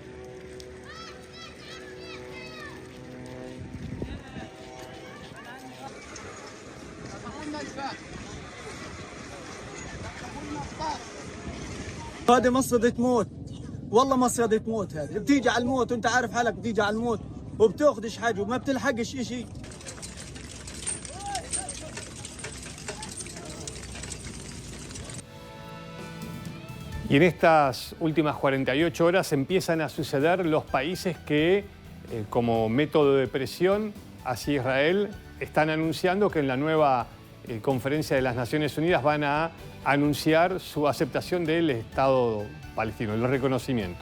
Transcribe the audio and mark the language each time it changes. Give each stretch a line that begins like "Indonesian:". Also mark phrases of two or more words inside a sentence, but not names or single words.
Arabic: هذه مصيدة موت، والله مصيدة موت. هذه بتيجي على الموت وانت عارف حالك بتيجي على الموت وبتاخدش حاجه وما بتلحقش شيء.
Spanish: Y en estas últimas 48 horas empiezan a suceder los países que, como método de presión hacia Israel, están anunciando que en la nueva conferencia de las Naciones Unidas van a anunciar su aceptación del Estado palestino, el reconocimiento.